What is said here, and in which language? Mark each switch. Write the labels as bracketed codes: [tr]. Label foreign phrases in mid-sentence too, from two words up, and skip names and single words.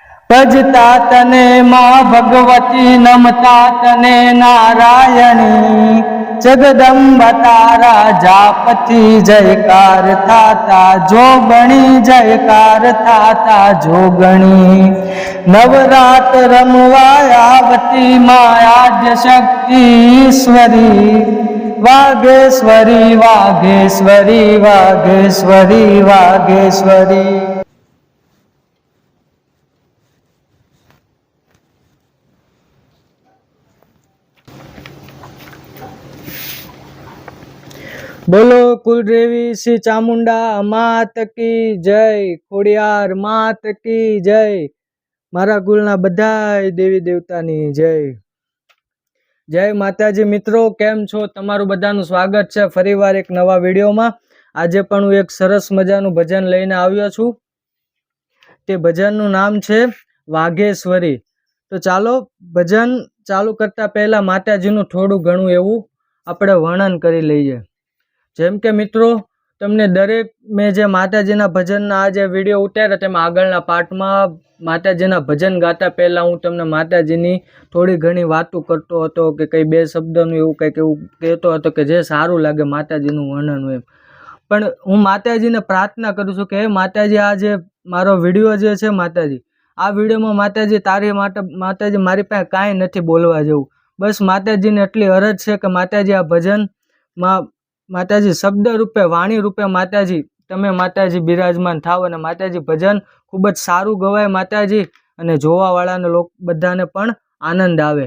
[gu] ભજતા તને માં ભગવતી નમતા તને નારાયણી જગદંબા તારા જાપતિ જયકાર થાતા જોગણી જયકાર થાતા જોગણી નવરાત રમવાયાવતી માયાદ્ય શક્તિ ઈશ્વરી વાગેશ્વરી વાગેશ્વરી વાગેશ્વરી વાગેશ્વરી। બોલો કુળદેવી શ્રી ચામુંડા માત કી જય, ખોડિયાર માત કી જય, મારા કુળના બધાય દેવી દેવતાની જય। જય માતાજી. મિત્રો કેમ છો? તમારું બધાનું સ્વાગત છે ફરીવાર એક નવા વિડિયોમાં. આજે પણ હું એક સરસ મજાનું ભજન લઈને આવ્યો છું। તે ભજનનું નામ છે વાઘેશ્વરી। તો ચાલો ભજન ચાલુ કરતા પહેલા માતાજીનું થોડું ઘણું એવું આપણે વર્ણન કરી લઈએ। જેમ કે મિત્રો તમને દરેક મેં જે માતાજીના ભજનના આ જે વિડિયો ઉતાર્યા તેમાં આગળના પાર્ટમાં માતાજીના ભજન ગાતા પહેલા હું તમને માતાજીની થોડી ઘણી વાતો કરતો હતો કે કઈ બે શબ્દનું એવું કંઈક એવું કહેતો હતો કે જે સારું લાગે માતાજીનું વર્ણન હોય। પણ હું માતાજીને પ્રાર્થના કરું છું કે હે માતાજી આ જે મારો વિડિયો જે છે માતાજી આ વિડિયોમાં માતાજી તારી માતાજી મારી પાસે કાંઈ નથી બોલવા જેવું। બસ માતાજીને એટલી અરજ છે કે માતાજી આ ભજન માતાજી શબ્દ રૂપે વાણી રૂપે માતાજી તમે માતાજી બિરાજમાન થાવ અને માતાજી ભજન ખૂબ જ સારું ગવાય માતાજી અને જોવાવાળાને લોક બધાને પણ આનંદ આવે।